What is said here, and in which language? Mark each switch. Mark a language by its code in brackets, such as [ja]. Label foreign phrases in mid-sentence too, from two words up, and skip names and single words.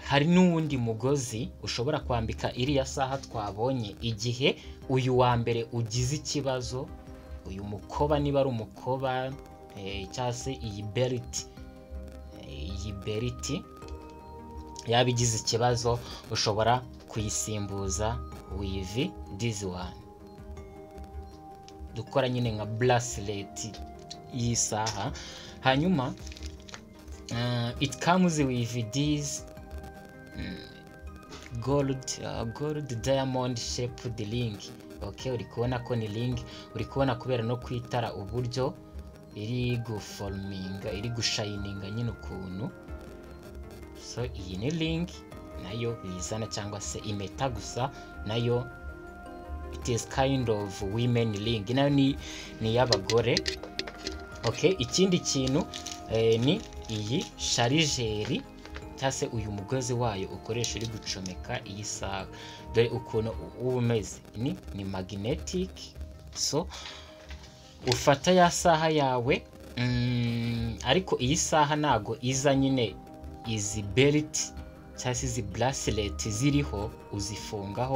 [rw] Hari n'uwundi mugozi ushobora kwambika iriya saha twabonye igihe uyu wa mbere ugize ikibazo. Uyu mukoba niba ari umukoba cyangwa se iyi belt yabigize ikibazo, ushobora kuyisimbuza [en] with this one. [rw] Dukora nyine nka bracelet y'isaha. Hanyuma [en] it comes with this gold diamond shaped ring. [rw] Okay, uri kubona ko ni ring. Uri kubona kubera no kwitara uburyo iri guforminga, iri gushininga nyine ukuntu. So iyi ni ring nayo bizana, cyangwa se impeta, gusa nayo [en] it is kind of women ring, [rw] nayo ni y'abagore. Okay, ikindi kintu ni iyi sharijeri cyangwa se uyu mugozi wayo ukoresha uri gucomeka iyi saha. Dore ukuntu uba umeze, ni magnetic. So ufata ya saha yawe, ariko iyi saha ntago iza nyine izi belt cyangwa se izi bracelet ziriho uzifungaho.